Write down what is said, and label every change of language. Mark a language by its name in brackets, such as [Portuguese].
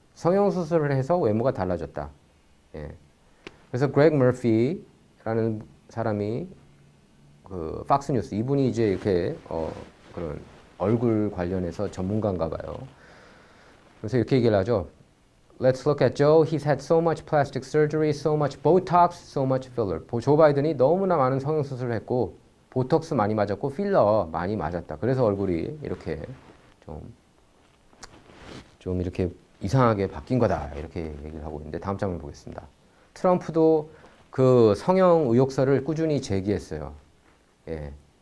[Korean] 성형수술을 해서 외모가 달라졌다. 예. 그래서 그렉 머피라는 사람이 그 팍스뉴스 이분이 이제 이렇게 그런 얼굴 관련해서 전문가인가 봐요. 그래서 이렇게 얘기를 하죠. [English] Let's look at Joe. He's had so much plastic surgery, so much Botox, so much filler. [Korean] 조 바이든이 너무나 많은 성형수술을 했고 보톡스 많이 맞았고 필러 많이 맞았다. 그래서 얼굴이 이렇게 좀 이렇게 이상하게 바뀐 거다. 이렇게 얘기를 하고 있는데 다음 장을 보겠습니다. 트럼프도 그 성형 의혹설을 꾸준히 제기했어요. 예.